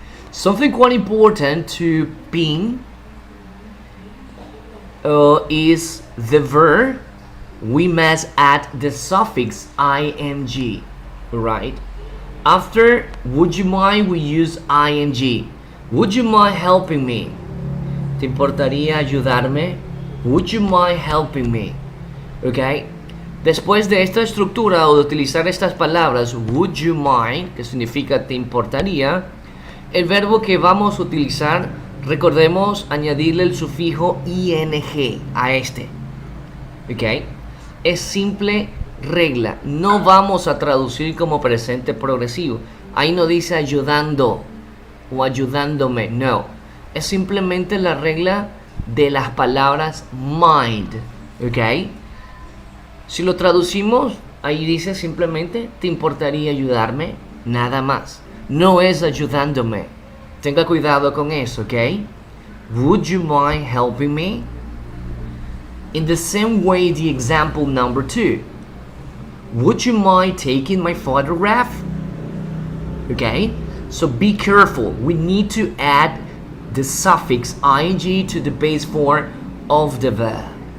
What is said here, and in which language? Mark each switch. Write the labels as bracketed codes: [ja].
[en] Something quite important to pin is the verb. We must add the suffix ing, right? After would you mind, we use ing. Would you mind helping me? [es] ¿Te importaría ayudarme? [en] Would you mind helping me? Okay. [es] Después de esta estructura o de utilizar estas palabras, [en] would you mind, [es] que significa te importaría, el verbo que vamos a utilizar, recordemos añadirle el sufijo ing a este. ¿Ok? Es simple regla. No vamos a traducir como presente progresivo. Ahí no dice ayudando o ayudándome. No. Es simplemente la regla de las palabras mind. ¿Ok? Si lo traducimos, ahí dice simplemente ¿te importaría ayudarme? Nada más. No es ayudándome. Tenga cuidado con eso, ¿ok? [en] Would you mind helping me? In the same way, the example number 2. Would you mind taking my photograph? Okay? So be careful. We need to add the suffix ing to the base form of the verb.